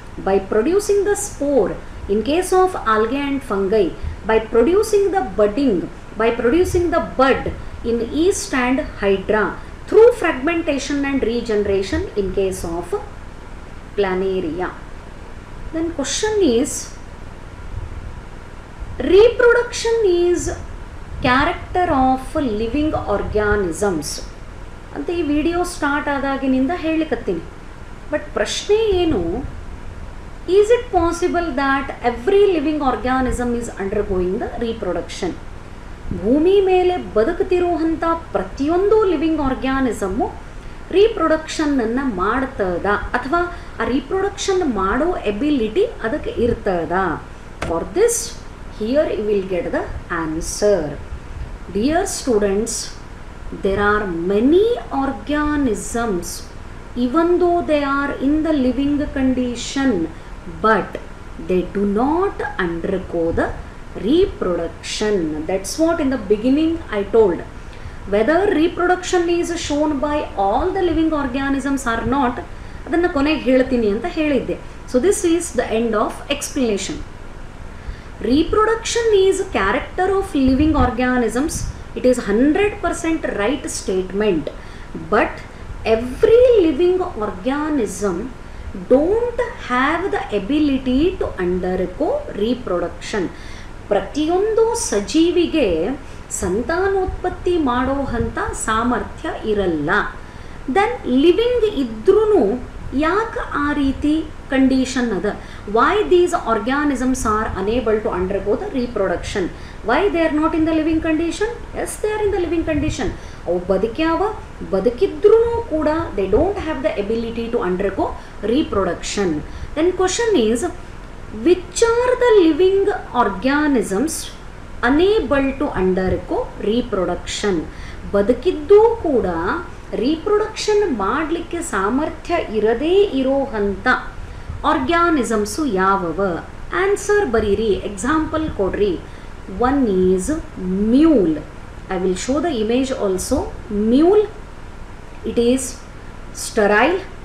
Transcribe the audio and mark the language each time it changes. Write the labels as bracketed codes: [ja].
[en] By producing the spore in case of algae and fungi, by producing the budding, by producing the bud in yeast and hydra, through fragmentation and regeneration in case of planaria. Then question is, reproduction is character of living organisms [kn] ಅಂತ ಈ video start ಆದಾಗಿನಿಂದ ಹೇಳಿಕತ್ತೀನಿ. [en] but [kn] ಪ್ರಶ್ನೆ ಏನು, [en] Is it possible that every living organism is undergoing the reproduction? [kn] ಭೂಮಿ ಮೇಲೆ ಬದುಕುತ್ತಿರುವಂಥ ಪ್ರತಿಯೊಂದು living ಆರ್ಗ್ಯಾನಿಸಮ್ಮು ರೀಪ್ರೊಡಕ್ಷನ್ನನ್ನು ಮಾಡ್ತದ ಅಥವಾ ಆ ರೀಪ್ರೊಡಕ್ಷನ್ ಮಾಡೋ ಎಬಿಲಿಟಿ ಅದಕ್ಕೆ ಇರ್ತದ? [en] For this here you will get the answer. Dear students, there are many organisms even though they are in the living condition, but they do not undergo the reproduction. That's what in the beginning I told. Whether reproduction is shown by all the living organisms or not, [kn] adanna konege heltini anta helidde. [en] So this is the end of explanation. Reproduction is character of living organisms. It is 100% right statement. But every living organism don't have the ability to undergo reproduction. [kn] ಪ್ರತಿಯೊಂದು ಸಜೀವಿಗೆ ಸಂತಾನೋತ್ಪತ್ತಿ ಮಾಡೋ ಅಂಥ ಸಾಮರ್ಥ್ಯ ಇರಲ್ಲ. Then living ಇದ್ರೂ ಯಾಕೆ ಆ ರೀತಿ ಕಂಡೀಷನ್ ಅದ? [en] Why these organisms are unable to undergo the reproduction? Why they are not in the living condition? Yes, they are in the living condition. [kn] ಅವು ಬದುಕ್ಯಾವ, ಬದುಕಿದ್ರೂ ಕೂಡ [en] They don't have the ability to undergo reproduction. Then question is, which are the living organisms unable to undergo reproduction? [kn] ಬದುಕಿದ್ದೂ ಕೂಡ reproduction ಮಾಡಲಿಕ್ಕೆ ಸಾಮರ್ಥ್ಯ ಇರದೇ ಇರೋ ಅಂಥ organisms ಯಾವವ? Answer ಬರೀರಿ, example ಕೊಡ್ರಿ. [en] One is mule. I will show the image also. Mule, it is sterile.